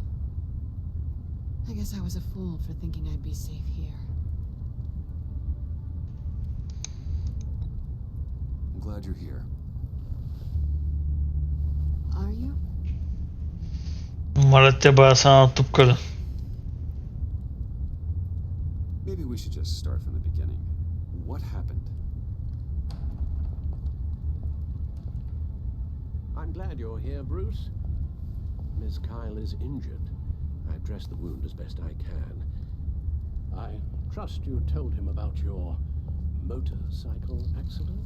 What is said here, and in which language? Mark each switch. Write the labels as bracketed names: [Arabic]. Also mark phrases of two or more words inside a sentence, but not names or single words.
[English] I guess I was a fool for thinking I'd be safe here. I'm glad you're here. Are you? [Bulgarian] Моля те, бая са на тупка. [English] Maybe we should just start from the beginning. What happened? I'm glad you're here, Bruce. Miss Kyle is injured. I've dressed the wound as best I can. I trust you told him about your motorcycle accident?